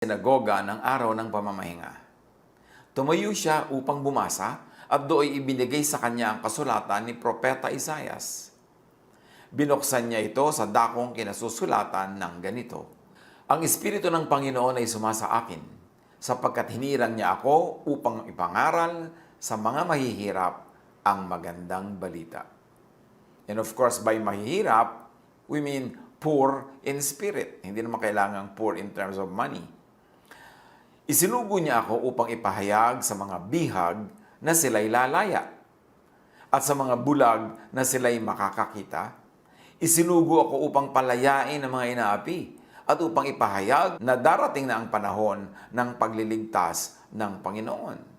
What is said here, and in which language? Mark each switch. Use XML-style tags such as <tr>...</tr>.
<tl>Sinagoga ng araw ng pamamahinga. Tumayo siya upang bumasa at doon ibinigay sa kanya ang kasulatan ni Propeta Isaias. Binuksan niya ito sa dakong kinasusulatan ng ganito: Ang Espiritu ng Panginoon ay sumasa akin, sapagkat hinirang niya ako upang ipangaral sa mga mahihirap ang magandang balita.</tl> <en>And of course, by mahihirap, we mean poor in spirit.</en> <tl>Hindi naman kailangang</tl> <en>poor in terms of money.</en> <tl>Isinugo niya ako upang ipahayag sa mga bihag na sila'y lalaya at sa mga bulag na sila'y makakakita. Isinugo ako upang palayain ang mga inaapi at upang ipahayag na darating na ang panahon ng pagliligtas ng Panginoon.</tl>